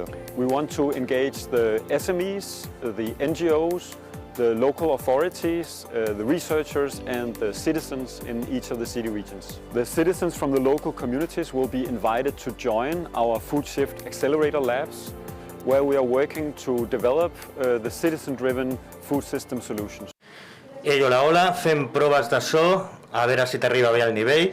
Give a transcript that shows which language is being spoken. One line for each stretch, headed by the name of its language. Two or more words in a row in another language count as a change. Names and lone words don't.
English: We want to engage the SMEs, the NGOs, the local authorities, the researchers and the citizens in each of the city regions. The citizens from the local communities will be invited to join our FoodSHIFT Accelerator Labs, where we are working to develop the citizen-driven food system solutions.
Catalan: Ei, hola, hola, fem proves de so, a veure si t'arriba bé el nivell.